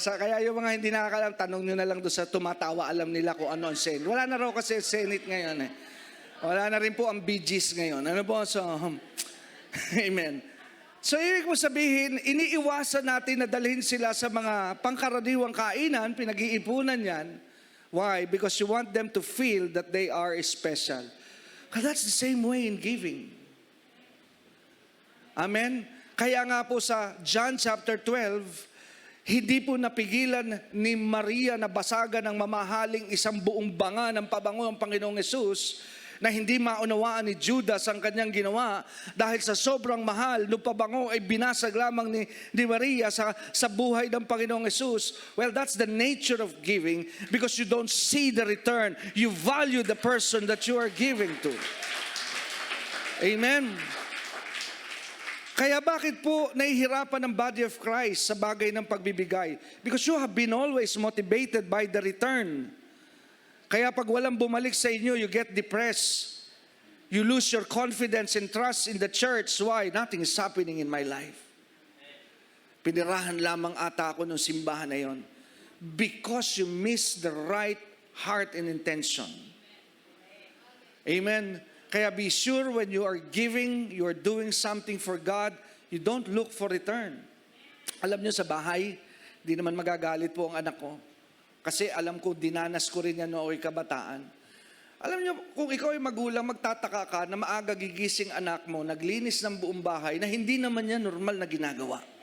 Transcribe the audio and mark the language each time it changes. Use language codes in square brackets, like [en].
[tl] Kaya yung mga hindi nakakalam, tanong nyo na lang doon sa tumatawa, alam nila kung ano ang Senate. Wala na raw kasi Senate ngayon eh. Wala na rin po ang Bee Gees ngayon. Ano po? So, amen. So, ibig mo sabihin, iniiwasan natin na dalhin sila sa mga pangkaraniwang kainan, pinag-iipunan yan. [en] Why? Because you want them to feel that they are special. Because that's the same way in giving. Amen? [tl] Kaya nga po sa John chapter 12, hindi po napigilan ni Maria na basagan ng mamahaling isang buong banga ng pabango ng Panginoong Yesus na hindi maunawaan ni Judas ang kanyang ginawa dahil sa sobrang mahal ng pabango ay binasag lamang ni Maria sa buhay ng Panginoong Yesus. [en] Well, that's the nature of giving because you don't see the return. You value the person that you are giving to. Amen. [tl] Kaya bakit po nahihirapan ang body of Christ sa bagay ng pagbibigay? [en] Because you have been always motivated by the return. [tl] Kaya pag walang bumalik sa inyo, [en] you get depressed. You lose your confidence and trust in the church. Why? Nothing is happening in my life. [tl] Pinirahan lamang ata ako ng simbahan na yon. [en] Because you miss the right heart and intention. Amen. Kaya be sure when you are giving, you are doing something for God, you don't look for return. [tl] Alam nyo sa bahay, di naman magagalit po ang anak ko. Kasi alam ko, dinanas ko rin yan noong kabataan. Alam nyo, kung ikaw ay magulang, magtataka ka na maaga gigising anak mo, naglinis ng buong bahay, na hindi naman yan normal na ginagawa.